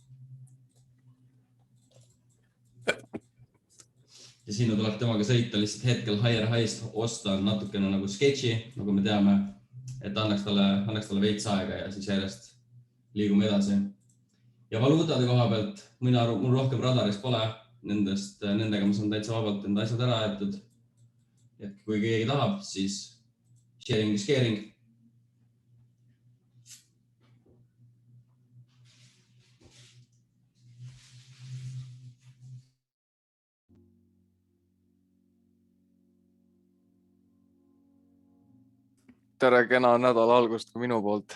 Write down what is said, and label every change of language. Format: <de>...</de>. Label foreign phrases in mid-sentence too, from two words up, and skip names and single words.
<et>Ja sinna tuleb temaga sõita lihtsalt hetkel</et> <en>higher high'st</en> <et>osta on natukene nagu sketchy, nagu me teame, et annaks talle veits aega ja siis järjest liigume edasi. Ja valuutade koha pealt, mul rohkem radaris pole, nendega ma saan täitsa vabalt enda asjad ära aetud. Et kui keegi tahab, siis</et> <en>sharing is caring.</en> <et>Tere, kena nädala algust ka minu poolt.</et>